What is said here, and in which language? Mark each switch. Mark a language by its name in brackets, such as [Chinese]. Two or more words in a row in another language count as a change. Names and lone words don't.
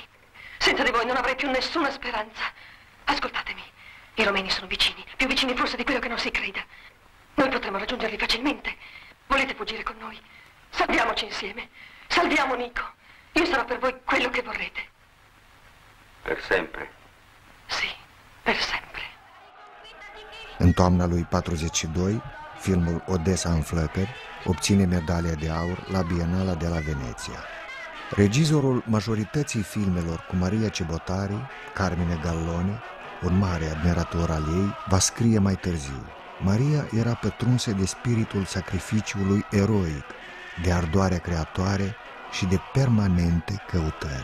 [Italian] Senza di voi non avrei più nessuna speranza. Ascoltatemi, i romeni sono vicini, più vicini forse di quello che non si creda. Noi potremo raggiungerli facilmente. Volete fuggire con noi? Salviamoci insieme. Salviamo Nico. Io sarò per voi quello che vorrete. Per sempre. Sì, per sempre. [Romanian] În toamna lui 42, filmul Odessa în flăcări obține medalia de aur la Bienala de la Veneția. Regizorul majorității filmelor cu Maria Cebotari, Carmine Gallone, un mare admirator al ei, va scrie mai târziu: Maria era pătrunsă de spiritul sacrificiului eroic, de ardoarea creatoare și de permanente căutări.